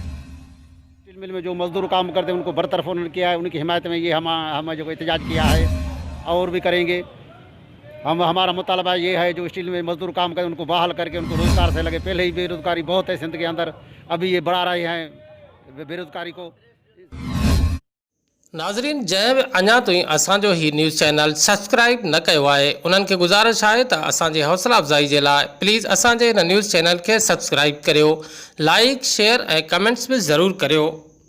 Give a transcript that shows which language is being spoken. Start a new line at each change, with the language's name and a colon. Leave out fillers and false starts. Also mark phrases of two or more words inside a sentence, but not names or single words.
Urdu: اسٹیل مل میں جو مزدور کام کرتے ہیں ان کو برطرف انہوں نے کیا ہے، ان کی حمایت میں یہ ہم جو احتجاج کیا ہے اور بھی کریں گے۔ ہمارا مطالبہ یہ ہے جو اسٹیل میں مزدور کام کرتے ہیں ان کو بحال کر کے ان کو روزگار سے لگے۔ پہلے ہی بے روزگاری بہت ہے سندھ کے اندر، ابھی یہ بڑھا رہے ہیں بے روزگاری کو۔
Sindhi: ناظرین جंहिं अञा ताईं असांजो ही न्यूज़ चैनल सब्सक्राइब न कयो आहे उन्हनि खे गुज़ारिश आहे त असांजे हौसला अफ़ज़ाई जे लाइ प्लीज़ असांजे हिन न्यूज़ चैनल खे सब्सक्राइब करियो, लाइक शेयर ऐं कमेंट्स बि ज़रूरु करियो।